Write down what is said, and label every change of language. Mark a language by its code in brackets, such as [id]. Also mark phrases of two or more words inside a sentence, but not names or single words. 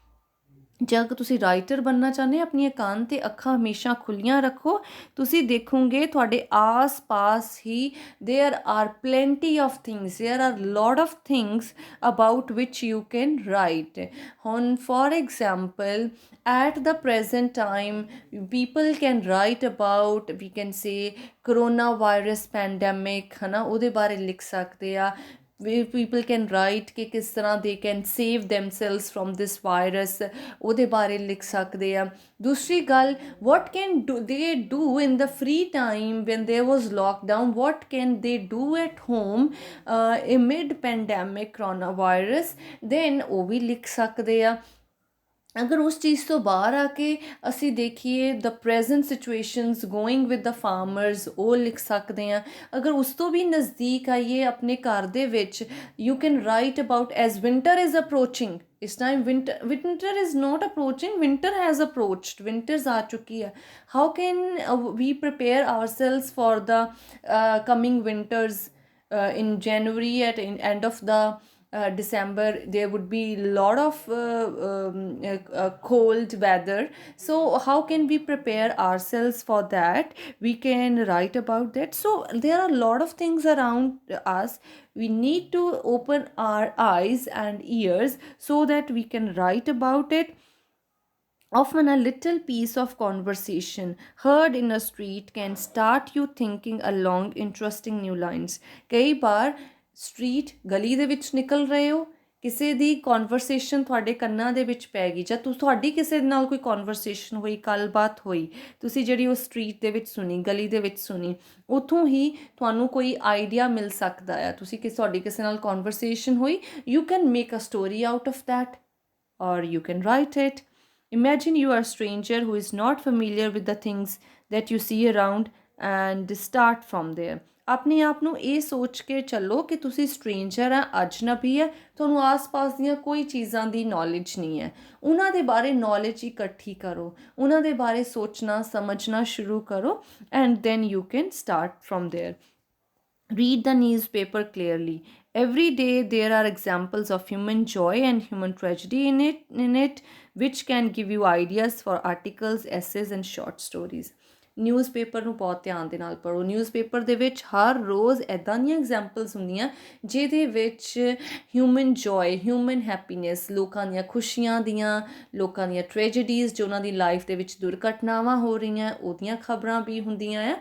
[pa] ਜੇ ਅਗਰ ਤੁਸੀਂ ਰਾਈਟਰ ਬਣਨਾ ਚਾਹੁੰਦੇ, ਆਪਣੀਆਂ ਕੰਨ ਅਤੇ ਅੱਖਾਂ ਹਮੇਸ਼ਾ ਖੁੱਲ੍ਹੀਆਂ ਰੱਖੋ. ਤੁਸੀਂ ਦੇਖੋਗੇ ਤੁਹਾਡੇ ਆਸ-ਪਾਸ ਹੀ [en] there are plenty of things, there are lot of things about which you can write. ਹੁਣ for example, at the present time people can write about, we can say, coronavirus pandemic, [pa] ਹੈ ਨਾ, ਉਹਦੇ ਬਾਰੇ ਲਿਖ ਸਕਦੇ ਆ. [en] people can write [pa] ਕਿ ਕਿਸ ਤਰ੍ਹਾਂ [en] they can save themselves from this virus, [pa] ਉਹਦੇ ਬਾਰੇ ਲਿਖ ਸਕਦੇ ਆ. ਦੂਸਰੀ ਗੱਲ, [en] what can they do in the free time when there was lockdown, what can they do at home amid pandemic coronavirus, then [pa] ਉਹ ਵੀ ਲਿਖ ਸਕਦੇ ਆ. ਅਗਰ ਉਸ ਚੀਜ਼ ਤੋਂ ਬਾਹਰ ਆ ਕੇ ਅਸੀਂ ਦੇਖੀਏ [en] the present situations going with the farmers, [pa] ਉਹ ਲਿਖ ਸਕਦੇ ਹਾਂ. ਅਗਰ ਉਸ ਤੋਂ ਵੀ ਨਜ਼ਦੀਕ ਆਈਏ ਆਪਣੇ ਘਰ ਦੇ ਵਿੱਚ, [en] you can write about as winter is approaching. [pa] ਇਸ ਟਾਈਮ [en] winter is not approaching, winter has approached, [pa] ਵਿੰਟਰਸ ਆ ਚੁੱਕੀ ਹੈ. [en] how can we prepare ourselves for the coming winters in January, at end of the December, there would be a lot of cold weather. So how can we prepare ourselves for that? We can write about that. So there are a lot of things around us. We need to open our eyes and ears so that we can write about it. Often a little piece of conversation heard in a street can start you thinking along interesting new lines. [pa] ਕਈ ਵਾਰ ਸਟਰੀਟ, ਗਲੀ ਦੇ ਵਿੱਚ ਨਿਕਲ ਰਹੇ ਹੋ, ਕਿਸੇ ਦੀ ਕਨਵਰਸੇਸ਼ਨ ਤੁਹਾਡੇ ਕੰਨਾਂ ਦੇ ਵਿੱਚ ਪੈ ਗਈ, ਜਾਂ ਤੁਹਾਡੀ ਕਿਸੇ ਨਾਲ ਕੋਈ ਕਨਵਰਸੇਸ਼ਨ ਹੋਈ, ਗੱਲਬਾਤ ਹੋਈ, ਤੁਸੀਂ ਜਿਹੜੀ ਉਹ ਸਟਰੀਟ ਦੇ ਵਿੱਚ ਸੁਣੀ, ਗਲੀ ਦੇ ਵਿੱਚ ਸੁਣੀ, ਉੱਥੋਂ ਹੀ ਤੁਹਾਨੂੰ ਕੋਈ ਆਈਡੀਆ ਮਿਲ ਸਕਦਾ ਆ. ਤੁਹਾਡੀ ਕਿਸੇ ਨਾਲ ਕਨਵਰਸੇਸ਼ਨ ਹੋਈ, [en] you can make a story out of that, or you can write it. Imagine you are a stranger who is not familiar with the things that you see around and start from there. [pa] ਆਪਣੇ ਆਪ ਨੂੰ ਇਹ ਸੋਚ ਕੇ ਚੱਲੋ ਕਿ ਤੁਸੀਂ ਸਟ੍ਰੇਂਜਰ ਹੈ, ਅਜਨਬੀ ਹੈ, ਤੁਹਾਨੂੰ ਆਸ-ਪਾਸ ਦੀਆਂ ਕੋਈ ਚੀਜ਼ਾਂ ਦੀ ਨੌਲੇਜ ਨਹੀਂ ਹੈ. ਉਹਨਾਂ ਦੇ ਬਾਰੇ ਨੌਲੇਜ ਇਕੱਠੀ ਕਰੋ, ਉਹਨਾਂ ਦੇ ਬਾਰੇ ਸੋਚਣਾ ਸਮਝਣਾ ਸ਼ੁਰੂ ਕਰੋ, [en] and then you can start from there. Read the newspaper clearly. Every day there are examples of human joy and human tragedy in it, which can give you ideas for articles, essays and short stories. [pa] ਨਿਊਜ਼ਪੇਪਰ ਨੂੰ ਬਹੁਤ ਧਿਆਨ ਦੇ ਨਾਲ ਪੜ੍ਹੋ. ਨਿਊਜ਼ਪੇਪਰ ਦੇ ਵਿੱਚ ਹਰ ਰੋਜ਼ ਇੱਦਾਂ ਦੀਆਂ ਐਗਜ਼ਾਮਪਲਸ ਹੁੰਦੀਆਂ ਜਿਹਦੇ ਵਿੱਚ [en] human joy, human happiness, [pa] ਲੋਕਾਂ ਦੀਆਂ ਖੁਸ਼ੀਆਂ ਦੀਆਂ, ਲੋਕਾਂ ਦੀਆਂ ਟ੍ਰੈਜਡੀਜ਼, ਜੋ ਉਹਨਾਂ ਦੀ ਲਾਈਫ ਦੇ ਵਿੱਚ ਦੁਰਘਟਨਾਵਾਂ ਹੋ ਰਹੀਆਂ, ਉਹਦੀਆਂ ਖਬਰਾਂ ਵੀ ਹੁੰਦੀਆਂ ਆ.